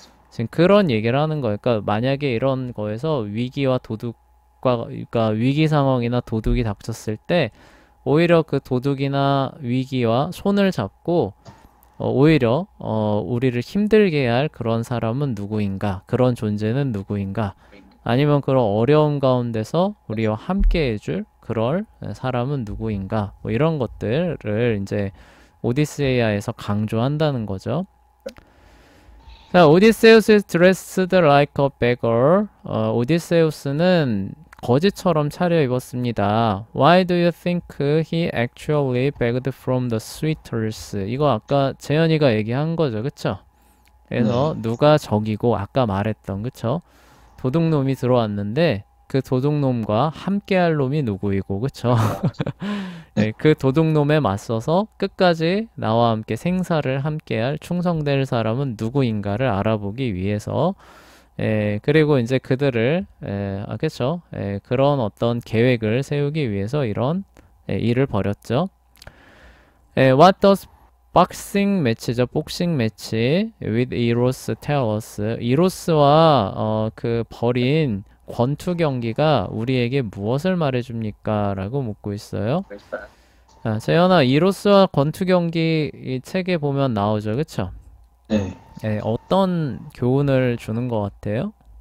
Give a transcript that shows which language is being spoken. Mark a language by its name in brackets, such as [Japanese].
[Korean] 지금 그런 얘기를 하는 거예요. 그러니까 만약에 이런 거에서 위기와 도둑과 그러니까 위기 상황이나 도둑이 닥쳤을 때 오히려 그 도둑이나 위기와 손을 잡고 오히려 우리를 힘들게 할 그런 사람은 누구인가? 그런 존재는 누구인가? 아니면 그런 어려움 가운데서 우리와 함께 해줄 그럴 사람은 누구인가? 뭐 이런 것들을 이제 오디세이아에서 강조한다는 거죠. [English] 자, 오디세우스 is dressed like a beggar. [Korean] 오디세우스는 거지처럼 차려입었습니다. [English] Why do you think he actually begged from the suitors? [Korean] 이거 아까 재현이가 얘기한 거죠, 그쵸? 그래서 네. 누가 적이고 아까 말했던, 그쵸? 도둑놈이 들어왔는데 그 도둑놈과 함께할 놈이 누구이고, 그쵸? 네, 그 도둑놈에 맞서서 끝까지 나와 함께 생사를 함께할 충성될 사람은 누구인가를 알아보기 위해서 그리고 이제 그들을 그쵸? 그런 어떤 계획을 세우기 위해서 이런 일을 벌였죠. [English] What does boxing [Korean] 매치죠. 복싱 매치 [English] with Eros tell us. [Korean] 이로스와 그 벌인 권투 경기가 우리에게 무엇을 말해줍니까? 라고 묻고 있어요. 자, 재현아, 이로스와 권투 경기 이 책에 보면 나오죠. 그쵸? 네. 어떤 교훈을 주는 것 같아요?